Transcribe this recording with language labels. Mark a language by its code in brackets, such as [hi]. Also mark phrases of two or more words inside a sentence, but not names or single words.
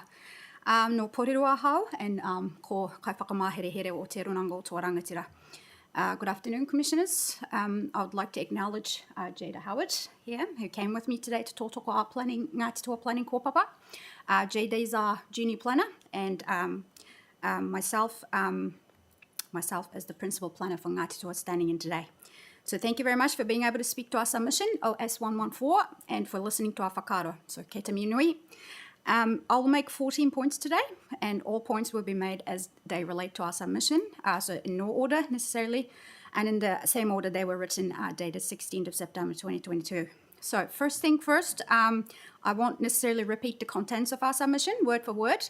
[mi] No Porirua hau, and ko kai whakamahere o te runanga o tō rangatira. [en] Good afternoon, Commissioners. I would like to acknowledge Jada Howard here, who came with me today to tōtoko our planning, Ngāti Toa Planning Kōpapa. Jada is our junior planner, and myself as the principal planner for Ngāti Toa standing in today. So thank you very much for being able to speak to our submission, OS114, and for listening to our whakaaro. [mi] So kei te minui. [en] I'll make 14 points today, and all points will be made as they relate to our submission, so in no order necessarily, and in the same order they were written, dated 16th of September 2022. So first thing first, I won't necessarily repeat the contents of our submission word for word.